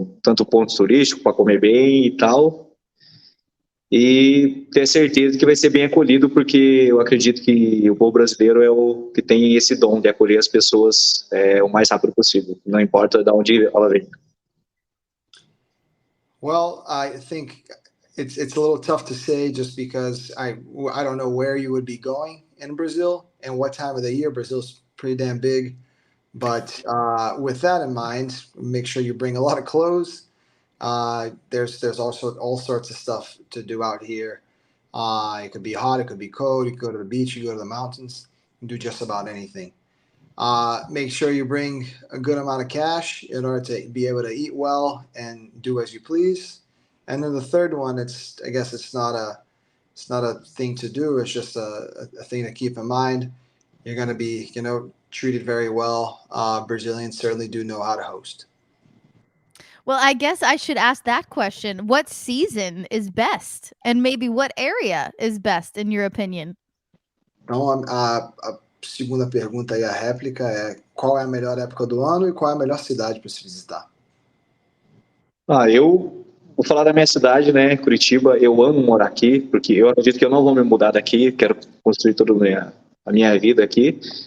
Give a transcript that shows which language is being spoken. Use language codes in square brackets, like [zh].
[pt] Tanto pontos turísticos, para comer bem e tal. E ter certeza que vai ser bem acolhido, porque eu acredito que o povo brasileiro é o que tem esse dom de acolher as pessoas o mais rápido possível, não importa de onde ela vem. [en] Well, I think it's a little tough to say, just because I don't know where you would be going in Brazil and what time of the year. Brazil's pretty damn big, but with that in mind, make sure you bring a lot of clothes. There's also all sorts of stuff to do out here. It could be hot, it could be cold. You could go to the beach, you go to the mountains, and do just about anything. Make sure you bring a good amount of cash in order to be able to eat well and do as you please. And then the third one, I guess it's not a thing to do. It's just a thing to keep in mind. You're going to be, treated very well. Brazilians certainly do know how to host. Well, I guess I should ask that question. What season is best? And maybe what area is best, in your opinion? [pt] Então, a segunda pergunta aí, a réplica, é qual é a melhor época do ano e qual é a melhor cidade para se visitar? Eu vou falar da minha cidade, né, Curitiba. Eu amo morar aqui, porque eu acredito que eu não vou me mudar daqui, quero construir toda a minha vida aqui.